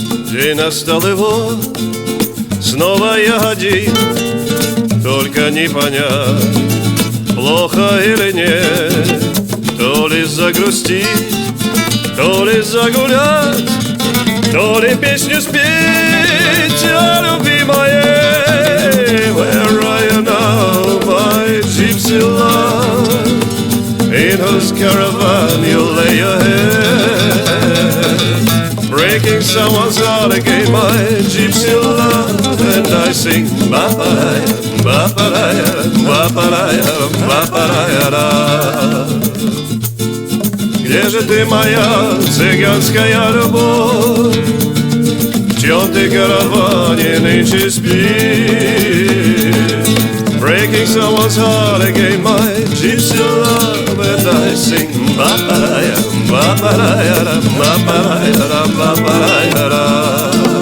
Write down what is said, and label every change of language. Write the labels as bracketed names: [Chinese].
[Russian] День настал его, снова я один, только не понять, плохо или нет. То ли загрустить, то ли загулять, то ли песню спеть о любви моей. [English] Where are you now, my gypsy love? In whose caravan you lay your head, breaking someone's heart again, my gypsy love. And I sing ba-ba-da-ya, ba-ba-da-ya, ba-ba-da-ya, ba-ba-da-ya. [Russian] Где же ты, моя цыганская любовь? В чем ты, караване, нынче спишь? [English] Breaking someone's heart again, my gypsy love. And I sing ba-ba-da-ya, ba-ba-da-ya, ba-ba-da-ya, ba-ba-da-ya.